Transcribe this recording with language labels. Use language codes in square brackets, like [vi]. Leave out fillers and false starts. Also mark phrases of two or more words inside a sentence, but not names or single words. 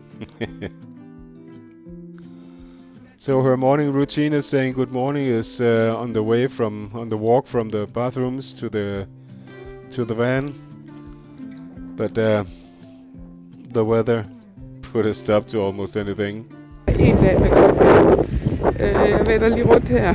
[en] So her morning routine of saying good morning is on the walk from the bathrooms to the van, but the weather put a stop to almost anything. [da] En dag med godt vejr. Jeg vender lige rundt her.